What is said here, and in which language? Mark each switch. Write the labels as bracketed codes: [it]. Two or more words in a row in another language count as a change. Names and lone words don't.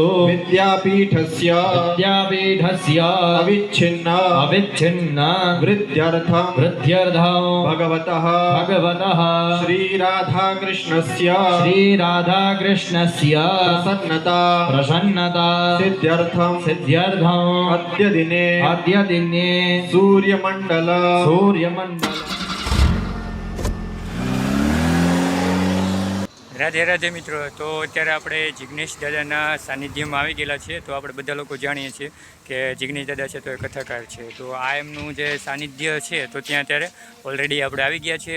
[sa] विद्यापीठस्य अविच्छिन्न वृद्ध्यर्थं भगवतः श्रीराधाकृष्णस्य प्रसन्नता सिद्ध्यर्थं अद्य दिने सूर्यमंडल [gu] રાધે રાધે મિત્રો. તો અત્યારે આપણે જિગ્નેશ દાદાના સાનિધ્યમાં આવી ગયેલા છીએ. તો આપણે બધા લોકો જાણીએ છીએ કે જિગ્નેશ દાદા છે તો એ કથાકાર છે. તો આ એમનું જે સાનિધ્ય છે તો ત્યાં અત્યારે ઓલરેડી આપણે આવી ગયા છીએ.